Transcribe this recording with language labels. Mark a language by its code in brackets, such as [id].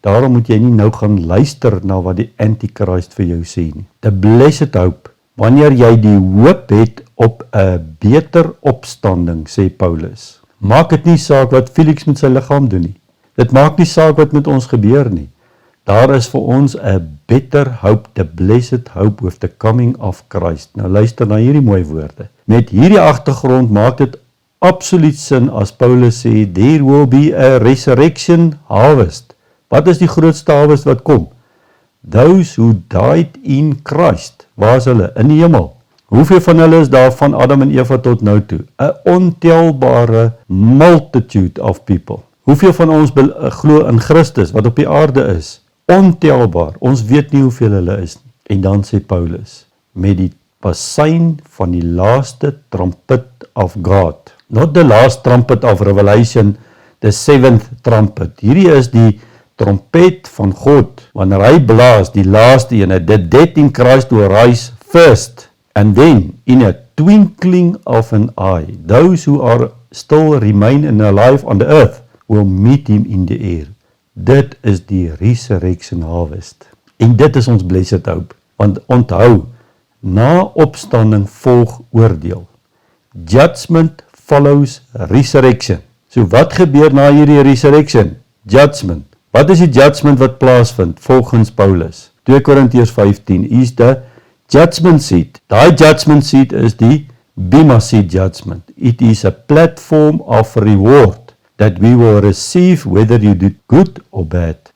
[af] Daarom moet jy nie nou gaan luister na wat die Antichrist vir jou sê nie. [en] The blessed hope, [af] wanneer jy die hoop het op 'n beter opstanding, sê Paulus. Maak dit nie saak wat Felix met sy liggaam doen nie. Dit maak nie saak wat met ons gebeur nie. Daar is vir ons 'n [en] better hope, the blessed hope with the coming of Christ. [af] Nou luister na hierdie mooi woorde. Met hierdie agtergrond maak dit absoluut sin as Paulus sê, [en] there will be a resurrection harvest. [af] Wat is die grootste harvest wat kom? [en] Those who died in Christ. [af] Waar is hulle? In die hemel. Hoeveel van hulle is daar van Adam en Eva tot nou toe? 'n ontelbare [en] multitude of people. [af] Hoeveel van ons glo in Christus wat op die aarde is? Ontelbaar. Ons weet nie hoeveel hulle is nie. En dan sê Paulus, met die bassein van die laaste [en] trumpet of God. Not the last trumpet of Revelation, the seventh trumpet. [af] Hierdie is die trompet van God, wanneer hy blaas, die laaste ene, [en] the dead in Christ will rise first, and then, in a twinkling of an eye, those who are still remain and alive on the earth, will meet him in the air. [af] Dit is die [en] resurrection harvest. [af] En dit is ons [en] blessed hope, [af] want onthou, na opstanding volg oordeel. [en] Judgment follows resurrection. [af] So wat gebeur na hierdie resurrection? Judgment. Wat is die judgment wat plaasvind volgens Paulus? [en] 2 Korintiërs 15 is the judgment seat. [af] Daai judgment seat is die Bema seat judgment. [en] It is a platform of reward that we will receive whether you do good or bad.